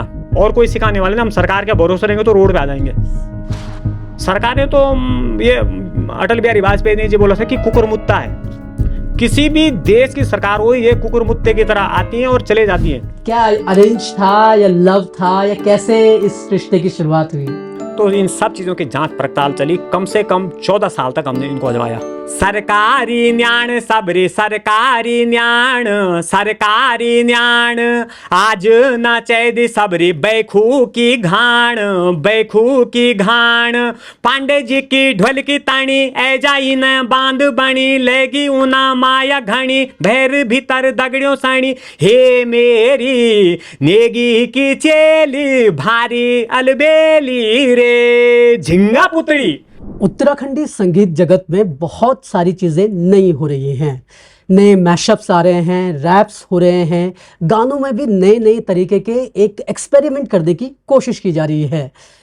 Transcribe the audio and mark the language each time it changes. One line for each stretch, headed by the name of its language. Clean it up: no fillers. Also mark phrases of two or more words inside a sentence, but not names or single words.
Hindi: और कोई सिखाने वाले ना, हम सरकार के भरोसे रहेंगे तो रोड पे आ जाएंगे। सरकार ने तो ये अटल बिहारी वाजपेयी ने जी बोला था कि कुकुरमुत्ता है। किसी भी देश की सरकार हो, ये कुकुरमुत्ते की तरह आती है और चले जाती है। क्या अरेंज था या लव था या कैसे इस रिश्ते की शुरुआत हुई? तो इन सब चीजों की जांच पड़ताल चली। कम से कम 14 साल तक हमने इनको अजमाया।
Garhwali: सरकारी न्याण सबरे सरकारी न्याण, सरकारी न्याण आज न चैद सबरी बैखू की घाण, बैखू की घाण। पांडे जी की ढोल की ताणी ऐ जाई न बांध बनी, लेगी उना माया घणी भैर भीतर दगड़ियों साणी। हे मेरी नेगी की चेली भारी अलबेली रे झिंगा पुतड़ी।
Hindi: उत्तराखंडी संगीत जगत में बहुत सारी चीज़ें नई हो रही हैं। नए मैशअप्स आ रहे हैं, रैप्स हो रहे हैं, गानों में भी नए नए तरीके के एक एक्सपेरिमेंट करने की कोशिश की जा रही है।